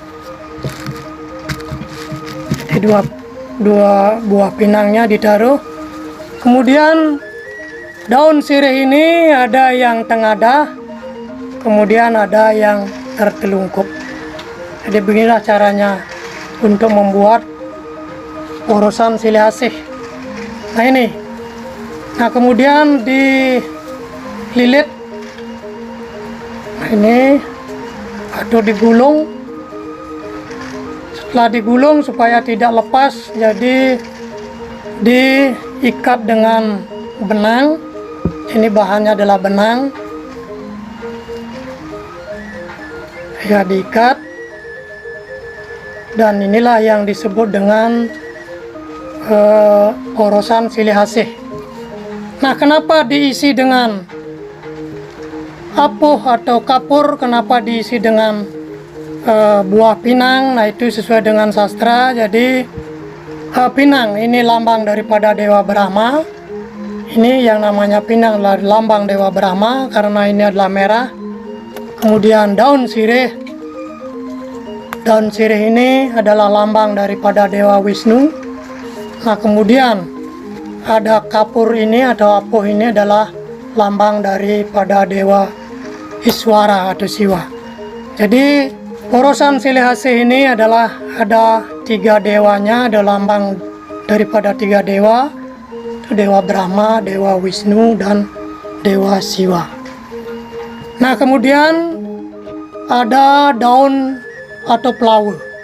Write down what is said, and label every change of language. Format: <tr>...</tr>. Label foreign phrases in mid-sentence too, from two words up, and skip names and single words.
<id>Jadi dua buah pinangnya ditaruh. Kemudian daun sirih ini ada yang tengadah, kemudian ada yang tertelungkup. Jadi beginilah caranya untuk membuat porosan silih asih. Nah, ini. Nah, kemudian dililit. Nah, ini atau digulung. Setelah digulung supaya tidak lepas, jadi diikat dengan benang. Ini bahannya adalah benang. Ya, diikat. Dan inilah yang disebut dengan porosan silih asih. Nah, kenapa diisi dengan apuh atau kapur? Kenapa diisi dengan buah pinang? Nah, itu sesuai dengan sastra. Jadi pinang ini lambang daripada Dewa Brahma. Ini yang namanya pinang adalah lambang Dewa Brahma karena ini adalah merah. Kemudian daun sirih ini adalah lambang daripada Dewa Wisnu. Nah, kemudian ada kapur ini atau apuh ini adalah lambang daripada Dewa Iswara atau Siwa. Jadi porosan silih asih ini adalah ada 3 dewanya, ada lambang daripada 3 dewa, itu Dewa Brahma, Dewa Wisnu, dan Dewa Siwa. Nah, kemudian ada daun atau pelawa.</id>